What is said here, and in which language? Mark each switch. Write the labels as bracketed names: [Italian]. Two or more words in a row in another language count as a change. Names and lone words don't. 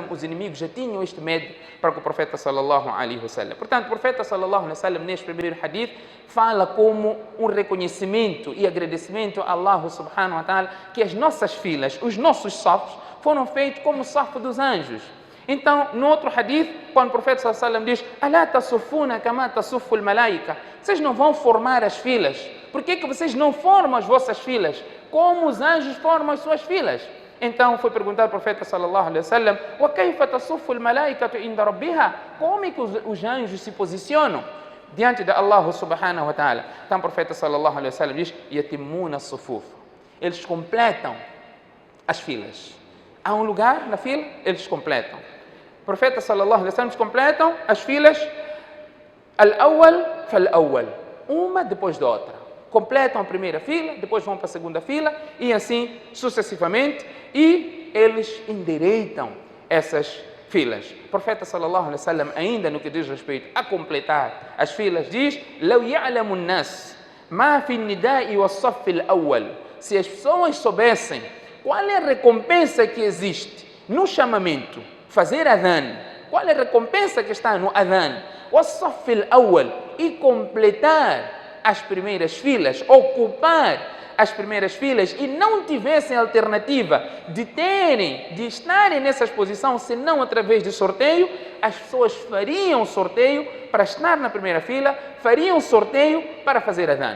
[Portuguese] Os inimigos já tinham este medo para com o profeta [Arabic] صلى الله عليه وسلم. [Portuguese] Portanto, o profeta [Arabic] صلى الله عليه وسلم [Portuguese] neste primeiro hadith fala como um reconhecimento e agradecimento a Allah [Arabic] سبحانه وتعالى [Portuguese] que as nossas filas, os nossos safos foram feitos como o safo dos anjos. Então, no outro hadith, quando o profeta [Arabic] صلى الله عليه وسلم [Portuguese] diz: [Arabic] "ألا تصفون كما تصف الملائكة", [Portuguese] vocês não vão formar as filas. Por que vocês não formam as vossas filas como os anjos formam as suas filas? Então foi perguntar ao profeta [Arabic] صلى الله عليه وسلم: "وكيف تصف الملائكة عند ربها?" [Portuguese] Como é que os anjos se posicionam diante de Allah [Arabic] سبحانه وتعالى? [Portuguese] Então o profeta [Arabic] صلى الله عليه وسلم [Portuguese] diz: [Arabic] "يتمون الصفوف." [Portuguese] Eles completam as filas. Há um lugar na fila, eles completam. O profeta [Arabic] صلى الله عليه وسلم [Portuguese] completam as filas [Arabic] الأول فالأول, [Portuguese] uma depois da outra. Completam a primeira fila, depois vão para a segunda fila e assim sucessivamente, e eles endireitam essas filas. O profeta [Arabic] صلى الله عليه وسلم, [Portuguese] ainda no que diz respeito a completar as filas, diz: [Arabic] "لو يعلم الناس ما في النداء والصف الأول." [Portuguese] Se as pessoas soubessem qual é a recompensa que existe no chamamento, fazer adhan, qual é a recompensa que está no adhan, [Arabic] والصف الأول, [Portuguese] e completar as primeiras filas, ocupar as primeiras filas, e não tivessem alternativa de estarem nessas posições, senão através de sorteio, as pessoas fariam sorteio para estar na primeira fila, fariam sorteio para fazer adhan.